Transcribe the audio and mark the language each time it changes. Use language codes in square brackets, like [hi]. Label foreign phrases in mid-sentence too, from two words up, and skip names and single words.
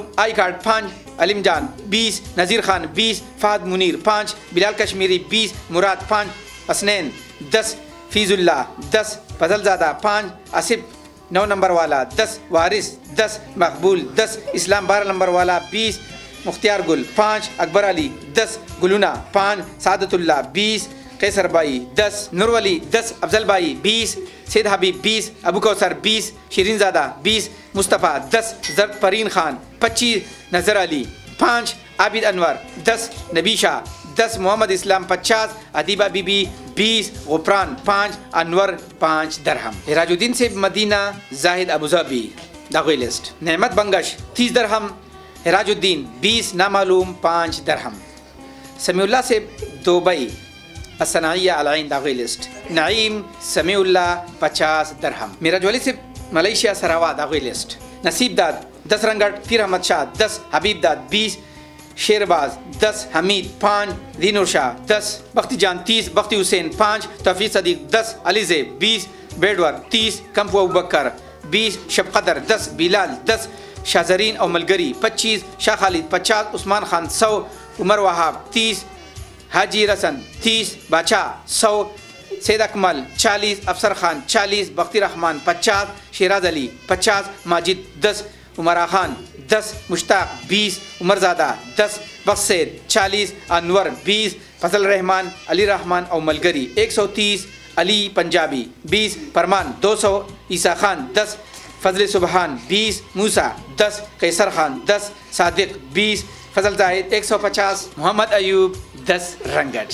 [ps] آی کارډ 5، علیم جان 20، نذیر خان 20، فهد منیر 5، بلال کشمیري 20، مراد 5، حسنین 10، فیض الله 10، فضل زاده 5، آصف 9 نمبر والا 10، وارث 10، مقبول 10، اسلام 12 نمبر والا 20، مختیار ګل 5، اکبر علي 10، ګلونه 5، سعادت الله 20، قیصر بھائی 10، نور ولي 10، افضل بھائی 20, سید حبیب 20، ابو کوثر 20، شیرین زاده 20، مصطفی 10، زرد پرین خان 25، نظر علي 5، عابد انور 10، نبي شاه 10، محمد اسلام 50، ادیبه بي بي 20، غفران 5، انور 5 درهم. سراج الدین سې مدینه زاهد ابوظبي دا ګې لیست. نعمت بنګښ 30 درهم، سراج الدین 20، نامعلوم 5 درهم. سمیع الله سې دوبۍ صناعیه العین دا ګې لیست. نعیم سمیع الله 50 درهم. معراج ولي سې ملیشیا سراواک دا ګې لیست. नसीब दाद 10 रंगट, फिर अहमद शाह 10, हबीब दाद 20, शेरबाज 10, हमीद 5, दीनुर शाह 10, बख्ती जान 30, बख्ती हुसैन 5, तौफीक सदीक 10, अली ज़ेब 20, बेडवर 30, कम्पू अबूबकर 20, शब कदर 10, बिलाल 10, शाहजरीन और मलगरी 25, शाह खालिद 50, उस्मान खान 100, उमर वहाब 30, हाजी रसन 30, बादशाह 100, सैद अकमल 40, अफसर खान 40, बख्ती रहमान 50, शिराज अली 50, माजिद 10, उमरा खान 10, मुश्ताक 20, उमरज़ादा 10, बख्सैद 40, अनवर 20, फजल रहमान, अली रहमान और मलगरी 130, अली पंजाबी 20, फरमान 200, ईसा खान 10, फजल सुबहान 20, मूसा 10, कैसर खान 10, सादिक 20, फजल जाहिद 150, मोहम्मद अयूब 10 रंगट।